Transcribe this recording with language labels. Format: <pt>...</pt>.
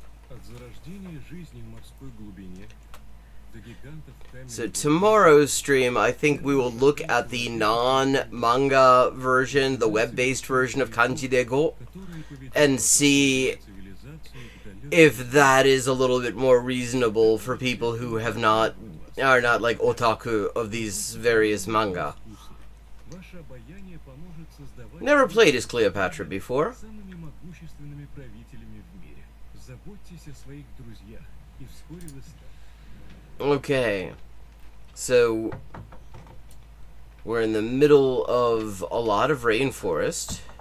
<ru>От зарождения жизни в морской глубине до гигантов каменных...</ru> <en>So tomorrow's stream, I think we will look at the non-manga version, the web-based version of Kanji Dego, and see if that is a little bit more reasonable for people who are not like otaku of these various manga.</en> <ru>Ваше обаяние поможет создавать</ru> <en>Never played as Cleopatra before.</en> <ru>самыми могущественными правителями в мире. Заботьтесь о своих друзьях, и вскоре вы станете.</ru> <en>Okay, so we're in the middle of a lot of rainforest.</en>